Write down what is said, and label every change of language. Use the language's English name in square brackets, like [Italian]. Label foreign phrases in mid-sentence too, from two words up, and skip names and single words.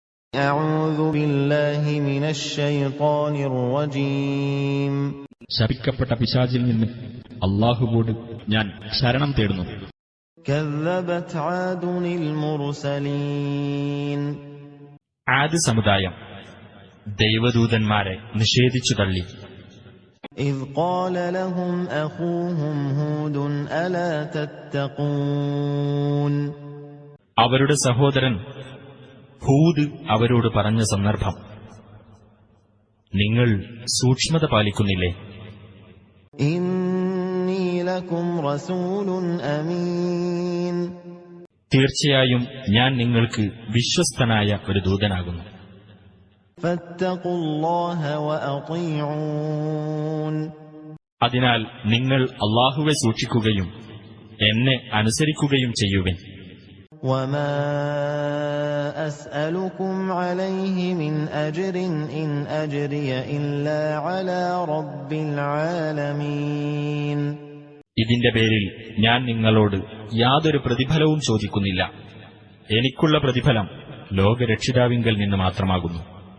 [Arabic] أعوذ بالله من الشيطان الرجيم. [Malayalam] ശപിക്കപ്പെട്ട പിശാചിൽ നിന്ന് അല്ലാഹുവോട് ഞാൻ ശരണം തേടുന്നു. [Arabic] كذبت عاد المرسلين. [Malayalam] ആദ് സമുദായം ദൈവദൂതന്മാരെ നിഷേധിച്ചു തള്ളി. [Arabic] إذ قال لهم أخوهم هود ألا تتقون. [Malayalam] അവരുടെ സഹോദരൻ ഹൂദ് അവരോട് പറഞ്ഞ സന്ദർഭം, നിങ്ങൾ സൂക്ഷ്മത പാലിക്കുന്നില്ലേ? [Arabic] إني لكم رسول أمين. [Malayalam] തീർച്ചയായും ഞാൻ നിങ്ങൾക്ക് വിശ്വസ്തനായ ഒരു ദൂതനാകുന്നു. [Arabic] فاتقوا الله وأطيعون. [Malayalam] അതിനാൽ നിങ്ങൾ അല്ലാഹുവെ സൂക്ഷിക്കുകയും എന്നെ അനുസരിക്കുകയും ചെയ്യുവിൻ. [Arabic] وما أسألكم عليه من أجر إن أجري إلا على رب العالمين. [Malayalam] ഇതിന്റെ പേരിൽ ഞാൻ നിങ്ങളോട് യാതൊരു പ്രതിഫലവും ചോദിക്കുന്നില്ല. എനിക്കുള്ള പ്രതിഫലം ലോകരക്ഷിതാവിങ്കൽ നിന്ന് മാത്രമാകുന്നു.